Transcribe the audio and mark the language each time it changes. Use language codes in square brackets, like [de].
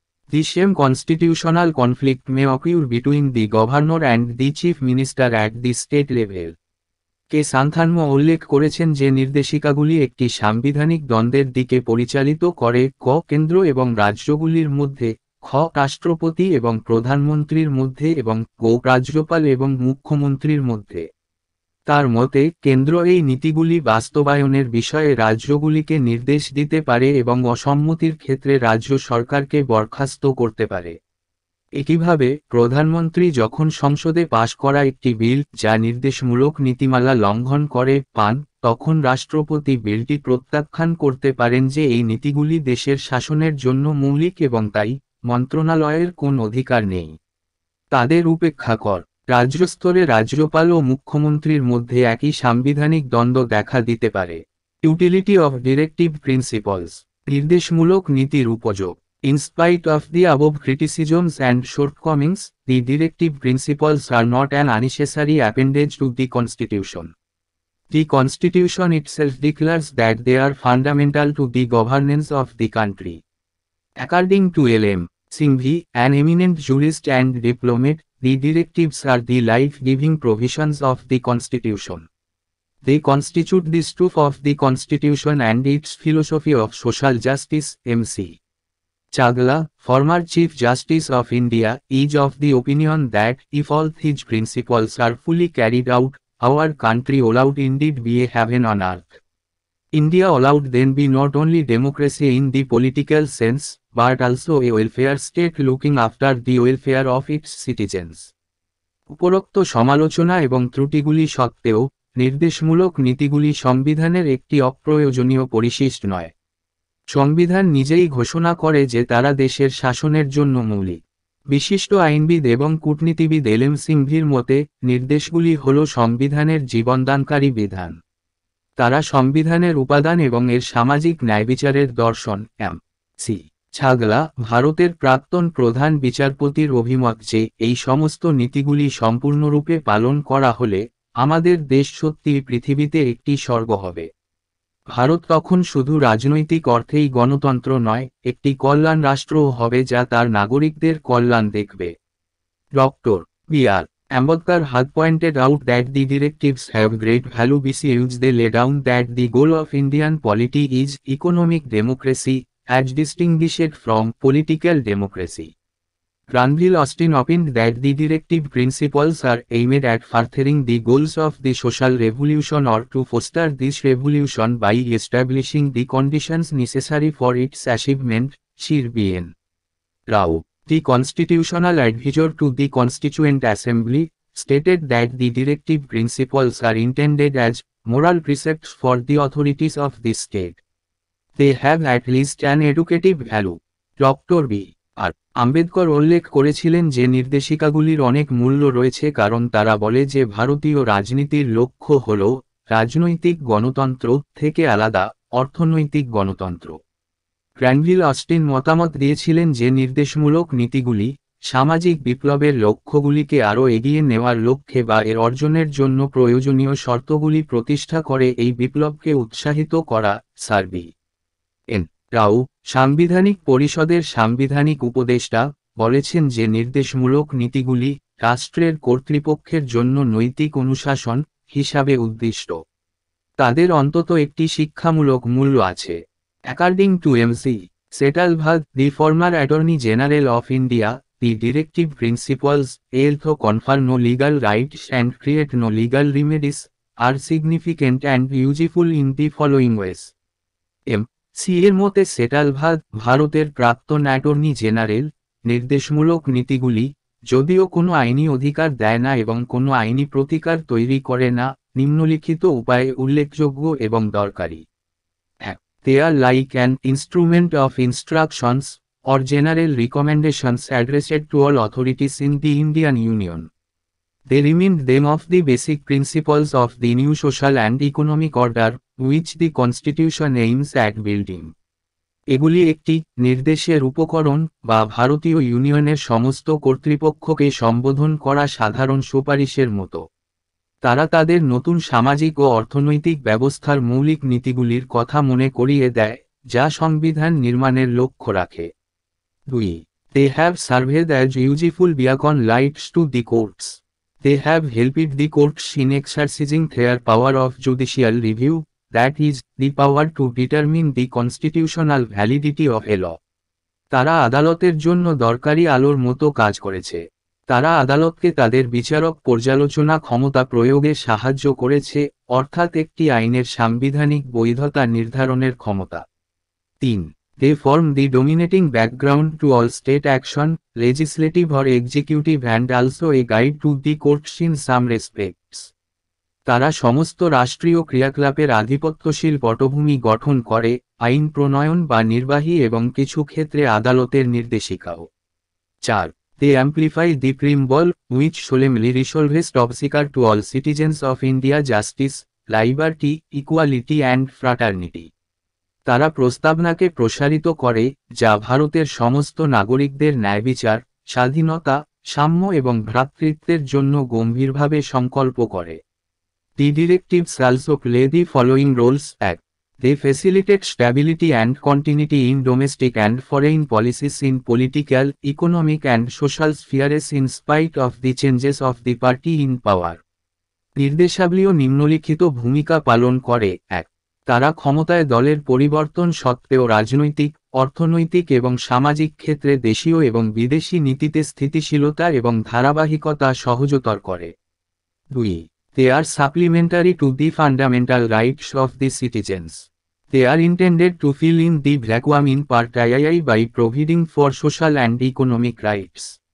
[en] The same constitutional conflict may occur between the governor and the chief minister at the state level. [bn] কে সান্থানম উল্লেখ করেছেন যে নির্দেশিকাগুলি একটি সাংবিধানিক দ্বন্দ্বের দিকে পরিচালিত করে, ক কেন্দ্র এবং রাজ্যগুলির মধ্যে, খ রাষ্ট্রপতি এবং প্রধানমন্ত্রীর মধ্যে এবং গ রাজ্যপাল এবং মুখ্যমন্ত্রীর মধ্যে। তার মতে, কেন্দ্র এই নীতিগুলি বাস্তবায়নের বিষয়ে রাজ্যগুলিকে নির্দেশ দিতে পারে এবং অসম্মতির ক্ষেত্রে রাজ্য সরকারকে বরখাস্ত করতে পারে। একইভাবে, প্রধানমন্ত্রী যখন সংসদে পাশ করা একটি বিল যা নির্দেশমূলক নীতিমালা লঙ্ঘন করে পান, তখন রাষ্ট্রপতি বিলটি প্রত্যাখ্যান করতে পারেন যে এই নীতিগুলি দেশের শাসনের জন্য মৌলিক এবং তাই মন্ত্রণালয়ের কোন অধিকার নেই তাদের উপেক্ষা কর। রাজ্যস্তরে রাজ্যপাল ও মুখ্যমন্ত্রীর মধ্যে একই সাংবিধানিক দ্বন্দ্ব দেখা দিতে পারে। [en] utility of directive principles, [bn] নির্দেশমূলক নীতির উপযোগ। [en] In spite of the above criticisms and shortcomings, the directive principles are not an unnecessary appendage to the Constitution. The Constitution itself declares that they are fundamental to the governance of the country. According to L.M. Singhvi, an eminent jurist and diplomat, the directives are the life-giving provisions of the Constitution. They constitute the truth of the Constitution and its philosophy of social justice. M.C. Chagla, former Chief Justice of India, is of the opinion that if all these principles are fully carried out, our country will indeed be a heaven on earth. India will then be not only democracy in the political sense, but also a welfare state looking after the welfare of its citizens. [bn] উপরোক্ত সমালোচনা এবং ত্রুটিগুলি সত্ত্বেও, নির্দেশমূলক নীতিগুলি সংবিধানের একটি অপ্রয়োজনীয় পরিশিষ্ট নয়। সংবিধান নিজেই ঘোষণা করে যে তারা দেশের শাসনের জন্য মৌলিক। বিশিষ্ট আইনবিদ এবং কূটনীতিবিদ এল.এম. সিংভির মতে, নির্দেশগুলি হল সংবিধানের জীবনদানকারী বিধান। তারা সংবিধানের উপাদান এবং এর সামাজিক ন্যায়বিচারের দর্শন। এম.সি. ছাগলা, ভারতের প্রাক্তন প্রধান বিচারপতির অভিমত যে এই সমস্ত নীতিগুলি সম্পূর্ণরূপে পালন করা হলে আমাদের দেশ সত্যিই পৃথিবীতে একটি স্বর্গ হবে। ভারত তখন শুধু রাজনৈতিক অর্থেই গণতন্ত্র নয়, একটি কল্যাণ রাষ্ট্রও হবে যা তার নাগরিকদের কল্যাণ দেখবে। Doctor B.R.. [en] Ambedkar had pointed out that the directives have great value because they lay down that the goal of Indian polity is economic democracy, as distinguished from political democracy. Granville Austin opined that the directive principles are aimed at furthering the goals of the social revolution or to foster this revolution by establishing the conditions necessary for its achievement. Sir B.N. Rao, the constitutional advisor to the Constituent Assembly, stated that the directive principles are intended as moral precepts for the authorities of the state. They have at least an educative value. Dr. B. [bn] আর আম্বেদকর উল্লেখ করেছিলেন যে নির্দেশিকাগুলির অনেক মূল্য রয়েছে কারণ তারা বলে যে ভারতীয় রাজনীতির লক্ষ্য হল রাজনৈতিক গণতন্ত্র থেকে আলাদা অর্থনৈতিক গণতন্ত্র। গ্র্যানভিল অস্টিন মতামত দিয়েছিলেন যে নির্দেশমূলক নীতিগুলি সামাজিক বিপ্লবের লক্ষ্যগুলিকে আরও এগিয়ে নেওয়ার লক্ষ্যে বা এর অর্জনের জন্য প্রয়োজনীয় শর্তগুলি প্রতিষ্ঠা করে এই বিপ্লবকে উৎসাহিত করা। Sir BN. রাও, সাংবিধানিক পরিষদের সাংবিধানিক উপদেষ্টা, বলেছেন যে নির্দেশমূলক নীতিগুলি রাষ্ট্রের কর্তৃপক্ষের জন্য নৈতিক অনুশাসন হিসাবে উদ্দিষ্ট। তাদের অন্তত একটি শিক্ষামূলক মূল্য আছে। [en] According to M.C. Setalvad, the former Attorney General of India, The Directive Principles, although confer no legal rights and create no legal remedies, are significant and useful in the following ways. [bn] C এর মতে ভারতের প্রাক্তন attorney general, নির্দেশমূলক নীতিগুলি, যদিও কোনো আইনি অধিকার দেয় না এবং কোনো আইনি প্রতিকার তৈরি করে না, নিম্নলিখিত উপায়ে উল্লেখযোগ্য এবং দরকারি। [en] They are like an instrument of instructions, or general recommendations addressed to all authorities in the Indian Union. They remind them of the basic principles of the new social and economic order, which the Constitution aims at building. [bn] এগুলি একটি নির্দেশের উপকরণ বা ভারতীয় ইউনিয়নের সমস্ত কর্তৃপক্ষকে সম্বোধন করা সাধারণ সুপারিশের মতো। তারা তাদের নতুন সামাজিক ও অর্থনৈতিক ব্যবস্থার মৌলিক নীতিগুলির কথা মনে করিয়ে দেয়, যা সংবিধান নির্মাণের লক্ষ্য রাখে। 2. [en] They have served as useful beacon lights to the courts. They have helped the courts in exercising their power of judicial review, that is, the power to determine the constitutional validity of a law. [bn] তারা আদালতের জন্য দরকারি আলোর মতো কাজ করেছে। তারা আদালতকে তাদের বিচারক পর্যালোচনা ক্ষমতা প্রয়োগে সাহায্য করেছে, অর্থাৎ একটি আইনের সাংবিধানিক বৈধতা নির্ধারণের ক্ষমতা। 3. [en] They form the dominating background to all state action, legislative or executive, and also a guide to the courts in some respects. [bn] তারা সমস্ত রাষ্ট্রীয় ক্রিয়াকলাপের আধিপত্যশীল পটভূমি গঠন করে, আইন প্রণয়ন বা নির্বাহী এবং কিছু ক্ষেত্রে আদালতের নির্দেশিকাও। 4. [en] They amplify the preamble, which solemnly resolves obstacle to all citizens of India justice, liberty, equality and fraternity. [bn] তারা প্রস্তাবনাকে প্রসারিত করে, যা ভারতের সমস্ত নাগরিকদের ন্যায়বিচার, স্বাধীনতা, সাম্য এবং ভ্রাতৃত্বের জন্য গম্ভীরভাবে সংকল্প করে। [en] The directives also play the following roles. They facilitate stability and continuity in domestic and foreign policies in political, economic and social spheres in spite of the changes of the party in power. [bn] নির্দেশাবলীও নিম্নলিখিত ভূমিকা পালন করে। 1. তারা ক্ষমতায় দলের পরিবর্তন সত্ত্বেও রাজনৈতিক, অর্থনৈতিক এবং সামাজিক ক্ষেত্রে দেশীয় এবং বিদেশি নীতিতে স্থিতিশীলতা এবং ধারাবাহিকতা সহজতর করে। 2. [en] They are supplementary to the fundamental rights of the citizens. They are intended to fill in the vacuum in partii by providing for social and economic rights.